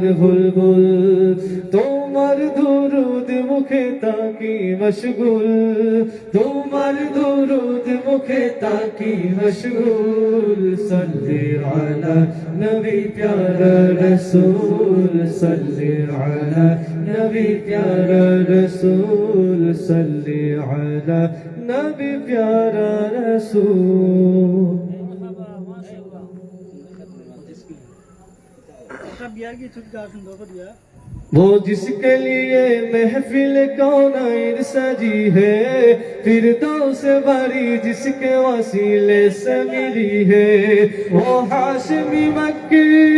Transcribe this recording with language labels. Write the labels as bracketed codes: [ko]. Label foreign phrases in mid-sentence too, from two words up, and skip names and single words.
[bn] বুলবুল তোমার দরুদ মুখে তাকি মশগুল [ur] তোমার দরুদ মুখে তাকি মশগুল صلی علیٰ نبی پیارا رسول صلی علیٰ نبی پیارا رسول صلی علیٰ نبی پیارا رسول সল্লি আলা নবী প্যারা রসূল وہ جس کے لیے محفل کونین سجی ہے فردوس بری جس کے وسیلے سے ملی ہے وہ ہاشمی مکی